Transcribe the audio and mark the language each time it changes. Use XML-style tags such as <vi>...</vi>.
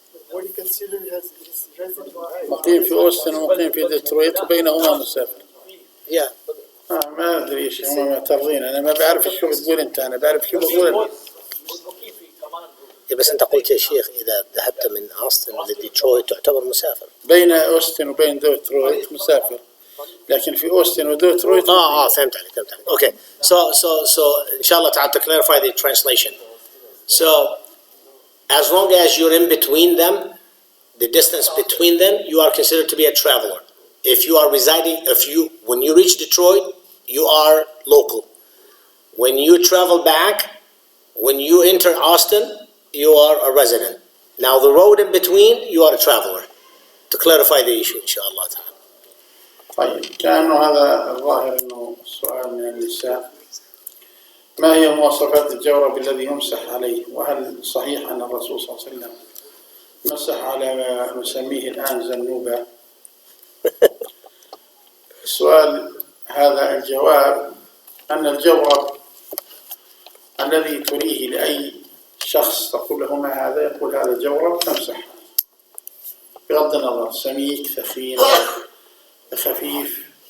<en>What do you consider as his residence?</en> <ar>مقيم في أوستن ومقيم في ديترويت وبينهما مسافر.</ar> <en>Yeah.</en> <ar>ما أدري إيش هم معترضين. أنا ما بعرف شو بتقول أنت، أنا بعرف شو بقول. بس أنت قلت يا شيخ إذا ذهبت من أوستن لديترويت تعتبر مسافر. بين أوستن وبين ديترويت مسافر، لكن في أوستن وديترويت. فهمت عليك.</ar> <en>Okay. So inshallah ta'ala to clarify the translation. So as long as you're in between them, the distance between them, you are considered to be a traveler. If you are when you reach Detroit, you are local. When you travel back, when you enter Austin, you are a resident. Now the road in between, you are a traveler. To clarify the issue, inshallah ta'ala.</en> <ar>طيب، كأنه هذا الظاهر أنه سؤال من النساء. ما هي مواصفات الجورب الذي يمسح عليه؟ وهل صحيح أن الرسول صلى الله عليه وسلم مسح على ما نسميه الآن زنوبة؟ السؤال هذا الجواب أن الجورب الذي تريه لأي شخص تقول له ما هذا، يقول هذا جورب تمسح، بغض النظر سميك ثخين خفيف.</ar>